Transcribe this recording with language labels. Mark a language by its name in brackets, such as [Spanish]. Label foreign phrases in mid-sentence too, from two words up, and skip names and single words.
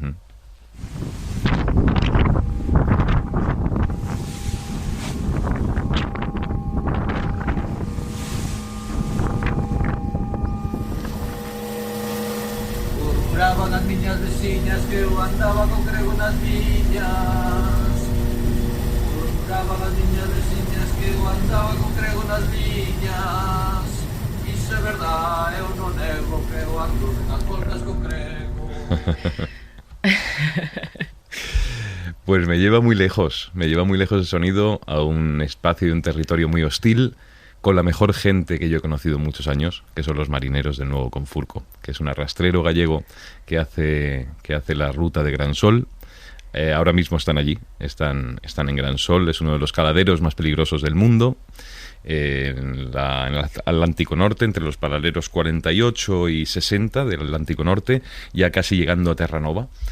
[Galician] Murmuraban as miñas veciñas que eu andaba con crego nas viñas. Murmuraban as miñas veciñas que eu andaba con crego nas viñas. Iso é verdade, eu non nego que eu ando nas voltas con crego. [Spanish] Pues me lleva muy lejos el sonido a un espacio y un territorio muy hostil, con la mejor gente que yo he conocido en muchos años, que son los marineros del Nuevo Confurco, que es un arrastrero gallego que hace la ruta de Gran Sol. Ahora mismo están allí, están en Gran Sol, es uno de los caladeros más peligrosos del mundo, en el Atlántico Norte, entre los paralelos 48 y 60 del Atlántico Norte, ya casi llegando a Terranova.